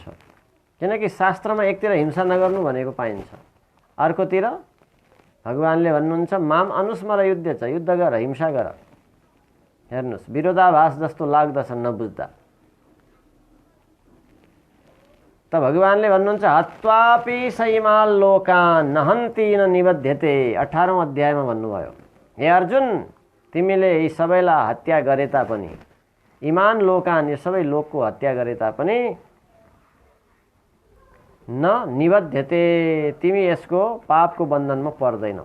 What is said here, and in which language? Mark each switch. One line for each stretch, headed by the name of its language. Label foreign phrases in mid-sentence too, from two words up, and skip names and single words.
Nepali: किनकि शास्त्रमा एकतिर हिंसा नगर्नु भनेको पाइन्छ, अर्कोतिर भगवानले भन्नुहुन्छ
Sanskrit: माम अनुस्मर युद्ध
Nepali: छ, युद्ध गर, हिंसा गर। हेर्नुहोस्, विरोधाभास जस्तो लाग्दछ नबुझ्दा। त भगवानले भन्नुहुन्छ
Sanskrit: हत्वापि सैमाल लोकान नहन्ति न निबध्यते।
Nepali: 18औं अध्यायमा भन्नुभयो, हे अर्जुन, तिमीले यी सबैलाई हत्या गरे तापनि,
Sanskrit: इमान लोकान,
Nepali: यो सबै लोकको हत्या गरे तापनि
Sanskrit: न निबध्यते,
Nepali: तिमी यसको पापको बन्धनमा पर्दैनौ।